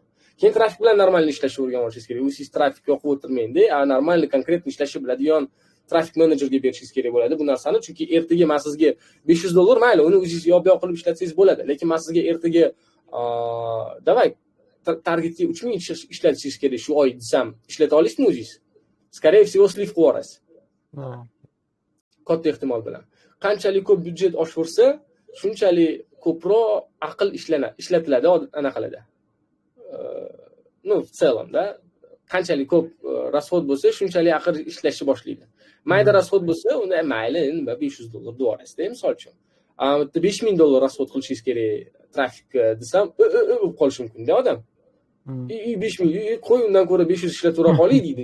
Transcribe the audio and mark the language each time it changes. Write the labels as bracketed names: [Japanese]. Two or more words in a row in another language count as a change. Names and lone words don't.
[Uzbek] Keyin trafik bilan normalni ishlashni o'rganib olishingiz kerak. Siz trafik yoqib o'tirmangda, normalni konkretni ishlashni biladigan trafik menejerga berishingiz kerak bo'ladi bu narsani, chunki ertaga men sizga $500 mayli, uni o'zingiz yo'q qilib ishlatsangiz bo'ladi, lekin men sizga ertaga davay targetga 3000 ishlatishingiz kerak shu oy desam, ishlata olasizmi o'zingiz? [Russian] Скорее всего, [Uzbek] sliv qilib yuborasiz. Katta ehtimol bilan. Qanchalik ko'p byudjet oshirsa, shunchalik ko'proq aql ishlatiladi anaqalarda. [Russian] В целом- [Uzbek] da, qanchalik ko'p расход bo'lsa, shunchalik aql ishlashni boshlaydi. Mayda расход bo'lsa, unda mayli, nima $500 deb yuborasiz-da, misol uchun. $5000 расход qilishingiz kerak trafik desam, bo'lib qolishi mumkin-da odam. 5000, qo'y undan ko'ra 500 ishlatib qoling deydi.